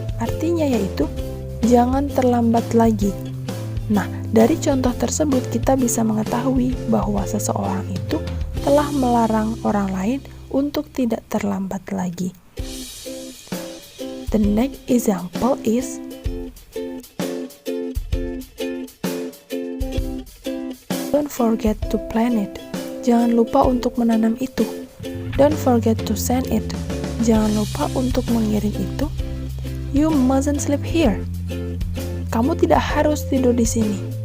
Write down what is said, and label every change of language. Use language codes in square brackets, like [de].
[id] Artinya yaitu jangan terlambat lagi. Nah, dari contoh tersebut kita bisa mengetahui bahwa seseorang itu telah melarang orang lain untuk tidak terlambat lagi. [en] The next example is don't forget to plant it. [id] Jangan lupa untuk menanam itu. [en] Don't forget to send it. [id] Jangan lupa untuk mengirim itu. [en] You mustn't sleep here. [id] Kamu tidak harus tidur di sini.